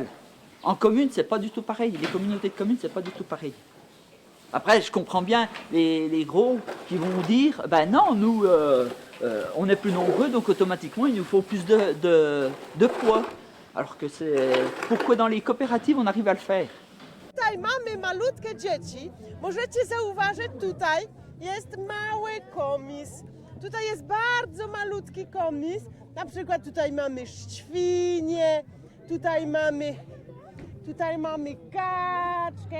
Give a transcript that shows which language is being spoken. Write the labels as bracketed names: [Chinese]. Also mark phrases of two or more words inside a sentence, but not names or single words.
[French] En commune, c'est pas du tout pareil. Les communautés de communes, c'est pas du tout pareil. Après, je comprends bien les gros qui vont dire, ben non, nous, on est plus nombreux, donc automatiquement, il nous faut plus de poids. Alors que c'est... Pourquoi dans les coopératives, on arrive à le faire? [Polish] Tutaj mamy malutkie dzieci. Możecie zauważyć, tutaj jest mały komis. Tutaj jest bardzo malutki komis. Na przykład tutaj mamy świnie, tutaj mamy kaczkę.